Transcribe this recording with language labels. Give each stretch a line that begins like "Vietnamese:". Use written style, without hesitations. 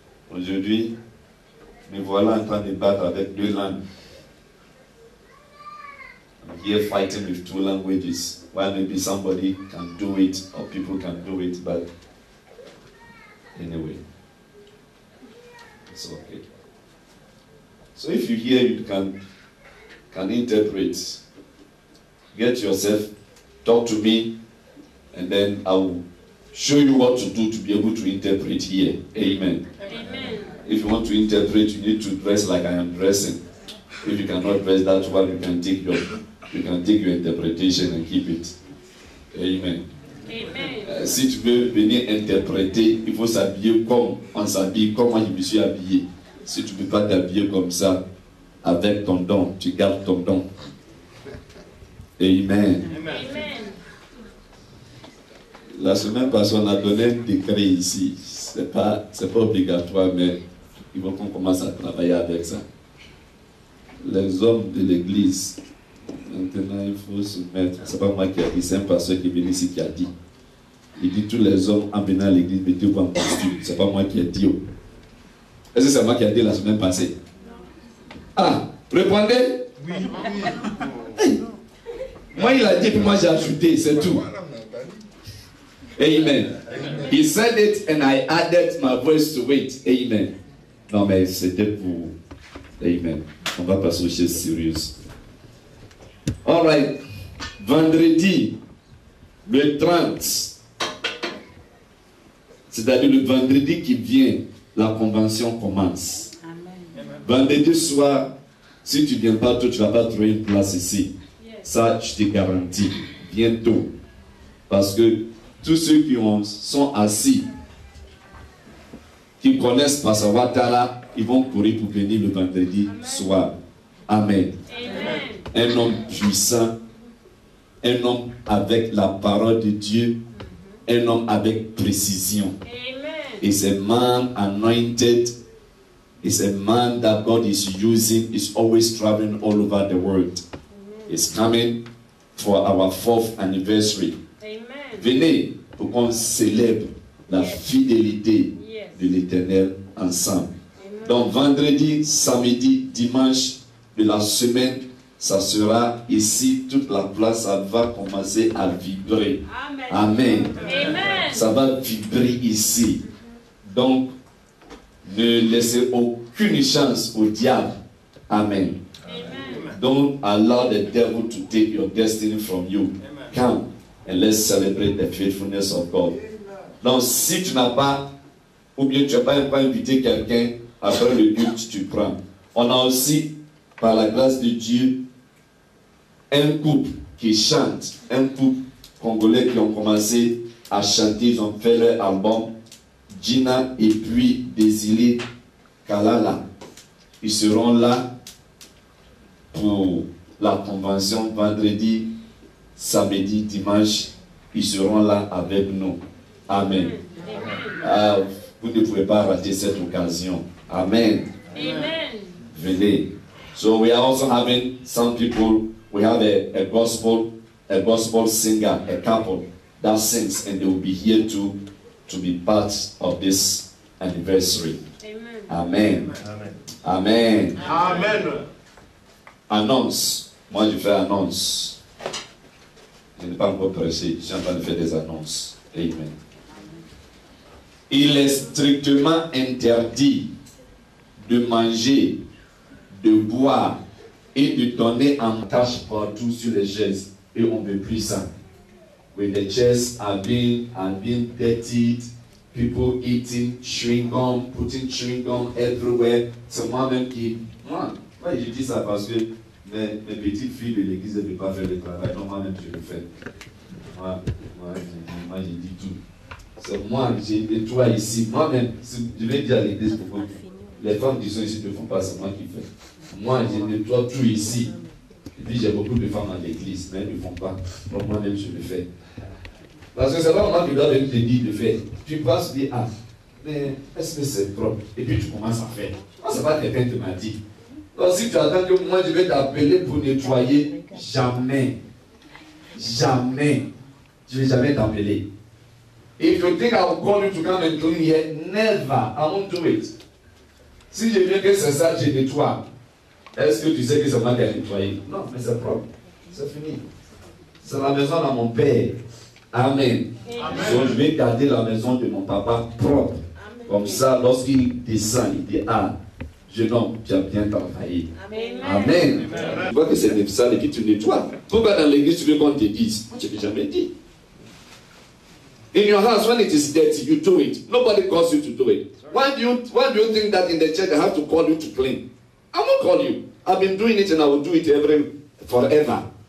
French: Aujourd'hui, me voilà en train de battre avec 2 langues.
English: I'm here fighting with 2 languages. While maybe somebody can do it or people can do it, but anyway, it's okay. So if you hear, you can interpret. Get yourself, talk to me, and then I will show you what to do to be able to interpret here. Amen. Amen. If you want to interpret, you need to dress like I am dressing. If you cannot dress that well, you can take your interpretation and keep it. Amen. Amen.
French: Si tu veux venir interpréter, il faut s'habiller comme on s'habille, comme moi je me suis habillé. Si tu ne peux pas t'habiller comme ça, avec ton don, tu gardes ton don. Amen. Amen. La semaine passée, on a donné un décret ici. Ce n'est pas obligatoire, mais il faut qu'on commence à travailler avec ça. Les hommes de l'église, maintenant il faut se mettre. Ce n'est pas moi qui ai dit, c'est un pasteur qui est venu ici qui a dit. Il dit tous les hommes en venant à l'église, mettez-vous en costume. Ce n'est pas moi qui ai dit. Est-ce que c'est moi qui ai dit la semaine passée? Ah, répondez. Oui. Hey. Moi il a dit, puis moi j'ai ajouté, c'est tout. Amen.
English: He said it and I added my voice to it.
French: Amen. Non mais c'était pour... Amen. On va passer aux choses sérieuses.
English: All right.
French: Vendredi, le 30, c'est-à-dire le vendredi qui vient, la convention commence. Amen. Vendredi soir, si tu ne viens pas, toi, tu ne vas pas trouver une place ici.
English: Yes.
French: Ça, je te garantis. Bientôt. Parce que tous ceux qui sont assis, qui connaissent Pastor Ouattara, ils vont courir pour venir le vendredi soir. Amen. Amen. Un homme puissant, un homme avec la parole de Dieu, un homme avec précision.
English: Amen. It's a man anointed. It's a man that God is using. Is always traveling all over the world. It's coming for our 4th anniversary. Amen.
French: Venez pour qu'on célèbre la fidélité de l'Éternel ensemble. Amen. Donc vendredi, samedi, dimanche de la semaine, ça sera ici, toute la place, ça va commencer à vibrer. Amen. Amen. Ça va vibrer ici. Donc, ne laissez aucune chance au diable. Amen. Amen.
English: Don't allow the devil to take your destiny from you. Amen. Come and let's celebrate the faithfulness of God.
French: Donc, si tu n'as pas, ou bien tu n'as pas invité quelqu'un, après le culte, tu prends. On a aussi, par la grâce de Dieu, un couple qui chante, un couple congolais qui ont commencé à chanter, ils ont fait leur album, Gina et puis Désiré Kalala. Ils seront là pour la convention vendredi, samedi, dimanche. Ils seront là avec nous. Amen. Vous ne pouvez pas rater cette occasion. Amen. Amen. Venez.
English: So we are also having some people, we have a gospel singer, a couple that sings, and they will be here to be part of this anniversary. Amen. Amen. Amen. Amen.
French: Annonce. Moi, je fais annonce. Je n'ai pas encore prêché. Je suis en train de faire des annonces. Amen. Il est strictement interdit de manger, de boire et de donner en tâche partout sur les chaises. Et on ne veut plus ça.
English: When the chairs are being dirtied, people eating chewing gum, putting chewing gum everywhere.
French: C'est moi-même qui... Moi, je dis ça parce que mes petites filles de l'église ne peuvent pas faire le travail. Non, moi-même, je le fais. Moi, je dis tout. C'est moi, j'ai nettoie ici. Moi-même, je vais dire à l'église pourquoi les femmes qui sont ici ne font pas, c'est moi qui fais. Moi, je nettoie tout ici. Et puis, j'ai beaucoup de femmes dans l'église, mais elles ne font pas. Donc, moi-même, je le fais. Parce que c'est pas moi qui dois venir te dire de faire. Tu passes, tu dis, ah, mais est-ce que c'est propre? Et puis, tu commences à faire. Moi, c'est pas quelqu'un qui m'a dit. Donc, si tu attends que moi, je vais t'appeler pour nettoyer, jamais. Jamais. Je ne vais jamais t'appeler.
English: If you think I will call you to come and clean here, never. I won't do it.
French: Si je viens que c'est ça, je nettoie. Est-ce que tu sais que c'est moi qui ai nettoyé? Non, mais c'est propre. C'est fini. C'est la maison de mon père. Amen. Donc je vais garder la maison de mon papa propre. Amen. Comme ça, lorsqu'il descend, il dit, ah, jeune homme, tu as bien travaillé. Amen. Amen. Tu vois que c'est sale et puis tu nettoies. Pourquoi dans l'église tu veux qu'on te dise? Je ne l'ai jamais dit.
English: In your house, when it is dirty, you do it. Nobody calls you to do it. Why do you think that in the church they have to call you to clean? I won't call you. I've been doing it and I will do it forever.